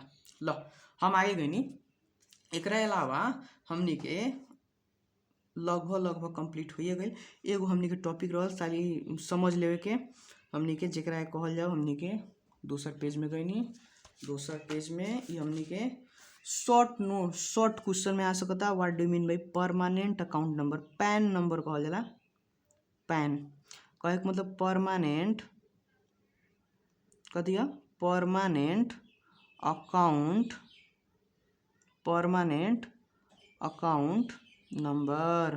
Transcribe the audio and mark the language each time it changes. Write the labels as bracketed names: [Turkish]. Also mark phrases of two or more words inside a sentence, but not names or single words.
[Bhojpuri] लो हम आगे गईनी, एकरा अलावा हमनी के लगभग कंप्लीट होइए गई। एगो हमनी के टॉपिक रहल साली समझ लेवे के, हमनी के जेकरा कहल जाओ, हमनी के दूसर पेज में गईनी, दूसर पेज में ये हमनी के [English] short question [Bhojpuri] में आ सकता, [English] what do mean by permanent account number, PAN number [Bhojpuri] कहल जाला। पैन कहे के मतलब परमानेंट कथी है, [English] permanent account number.